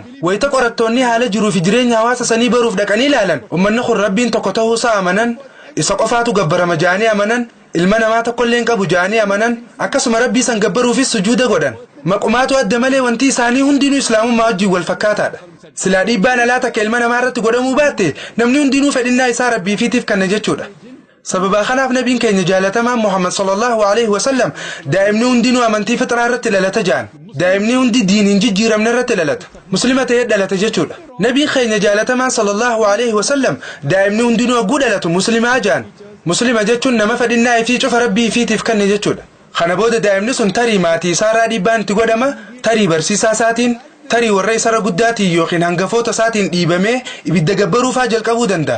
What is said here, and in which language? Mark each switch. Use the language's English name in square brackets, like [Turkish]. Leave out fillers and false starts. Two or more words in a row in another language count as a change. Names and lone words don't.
[Oromo] Wayita qorattoonni haala jiruu fi jireenya hawaasa sanii baruuf dhaqanii ilaalan uummanni kun rabbiin tokko ta'uusaa amanan isa qofaatu gabbarama jaanii amanan ilma namaa tokkolleen qabu jaanii amanan akkasuma rabbii san gabbaruufis sujuuda godhan. Maqumaatu adda malee wanti isaanii hundinuu Islaamummaa wajjin wal fakkaataadha. Silaa dhiibbaan alaa takka ilma namaa irratti godhamuu baatte namni hundinuu fedhinnaa isaa rabbiifiitiif kanna jechuudha. Sababa kanaaf nabiin keenya jaalatamaan Muhammad [Arabic] صلى الله عليه وسلم [Oromo] daa'imni hundinuu amantii fitraa irratti dhalata ja'an. Daa'imni hundi diiniin jijjiiramne irratti dhalata. Muslima ta'ee dhalata jechuudha. Nabiin keenya jaalatamaan [Arabic] صلى الله عليه وسلم [Oromo] daa'imni hundinuu hogguu dhalatu muslimaa ja'an. Muslima jechuun nama fedhinnaa ifii cufa rabbii ifiitiif kanne jechuudha. Kana booda daa'imni sun tarii maatii isaarraa dhiibbaan itti godhama, tarii barsiisaa isaatiin, tarii warra isarra guddaatiin yookiin hangafoota isaatiin dhiibamee ibidda gabbaruufaa jalqabuu danda'a.